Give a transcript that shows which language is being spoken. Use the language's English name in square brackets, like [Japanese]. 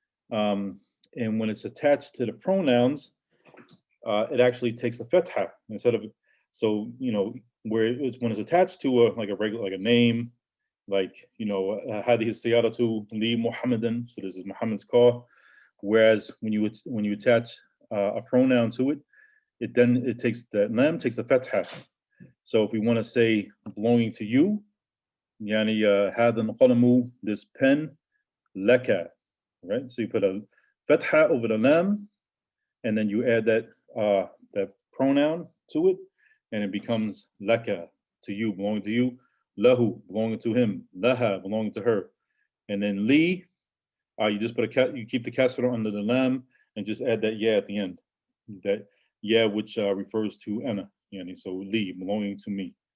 [English] And when it's attached to the pronouns, it actually takes a fatha instead of, so, where when it's attached to a regular, like a name, like, [Arabic] hadi siyaratu li Muhammadan, [English] so this is Muhammad's car. Whereas when you attach a pronoun to it, it takes the lam takes the fatha. So if we want to say belonging to you, [Arabic] يعني هذا القلم, [English] this pen, [Arabic] لك, [English] right? So you put a fatha over the lam, and then you add that pronoun to it, and it becomes laka, to you, belonging to you, lahu, belonging to him, laha, belonging to her, and then li, you just put you keep the kasra under the lam, and just add that ya at the end, that ya which refers to ana, yani, so li, belonging to me.